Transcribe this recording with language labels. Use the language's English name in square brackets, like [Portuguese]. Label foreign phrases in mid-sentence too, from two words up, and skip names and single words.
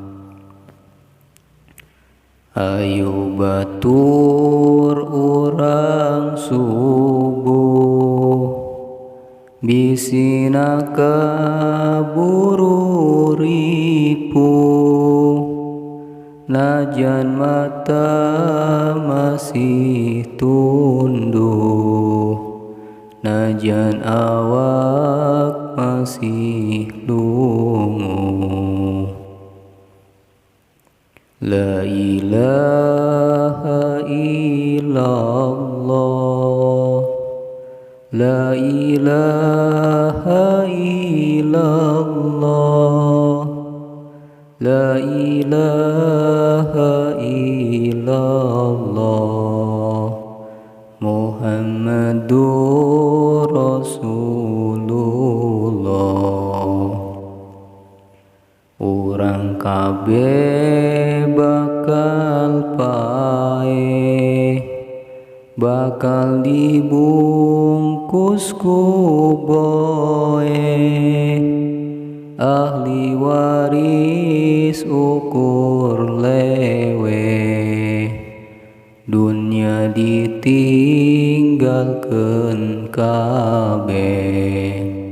[Sundanese] Ayo batur urang subuh, bisina kaburu ripuh, najan mata masih tunduh, najan awak masih lunguh. [Arabic] لا إله إلا الله. لا إله إلا الله. لا إله إلا الله. محمد رسول الله. [Sundanese] Urang kabeh bakal pae, bakal dibungkus ku boe, ahli waris ukur lewe, dunya ditinggalkeun kabeh.